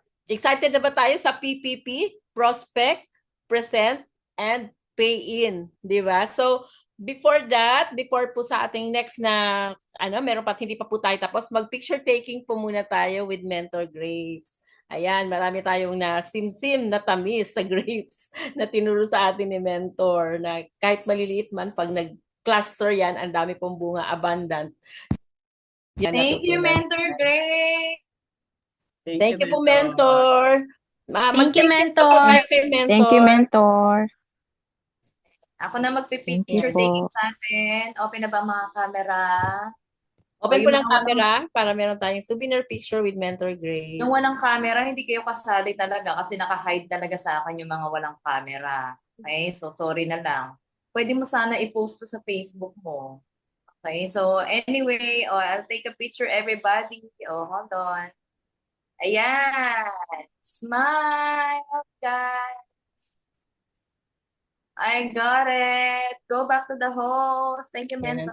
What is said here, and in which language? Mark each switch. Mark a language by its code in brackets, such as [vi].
[tl] Excited na ba tayo sa PPP? [en] Prospect, present, and pay in. [tl] Di ba? So, before po sa ating next na, meron pa, hindi pa po tayo tapos, mag-picture taking po muna tayo with Mentor Graves. Ayan, marami tayong na sim-sim na tamis sa grapes na tinuro sa atin ni Mentor na kahit maliliit man, pag nag-cluster yan, ang dami pong bunga, abundant. [en] Yan, thank you, Mentor Grace. Thank you po, Mentor. Thank you, Mentor. Thank you, Mentor. [tl] Ako na magpipicture taking sa atin. Open na ba mga camera? Open po ng camera para meron tayong souvenir picture with Mentor Grace. Yung walang camera, hindi kayo kasali talaga kasi naka-hide talaga sa akin yung mga walang camera. Okay? So, sorry na lang. Pwede mo sana i-post to sa Facebook mo. Okay? [en] So, anyway, I'll take a picture, everybody. Hold on. Ayan. Smile, guys. I got it. Go back to the host. Thank you, Mentor.